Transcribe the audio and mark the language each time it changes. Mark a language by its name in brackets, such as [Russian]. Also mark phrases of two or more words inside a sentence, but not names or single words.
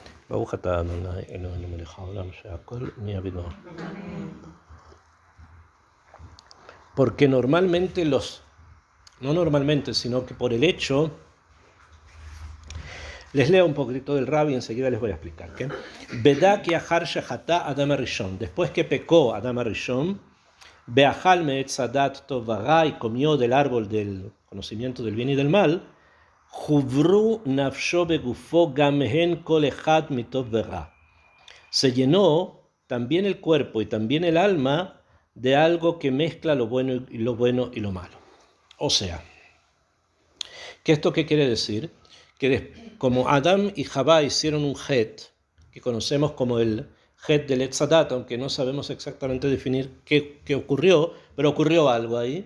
[Spanish] Porque normalmente no normalmente, sino que por el hecho, les leo un poquito del Rabbi y enseguida les voy a explicar. Después que pecó Adam Arishon, [Hebrew] באכל מעץ הדעת טוב ורע, [Spanish] y comió del árbol del conocimiento del bien y del mal, [Hebrew] חוברו נפשו בגופו גם הן כל אחד מטוב ורע. [Spanish] Se llenó también el cuerpo y también el alma de algo que mezcla lo bueno y lo malo. O sea, ¿qué esto qué quiere decir? Que como Adán y Javá hicieron un het, que conocemos como el het del [Hebrew] עץ הדעת, [Spanish] aunque no sabemos exactamente definir qué ocurrió, pero ocurrió algo ahí.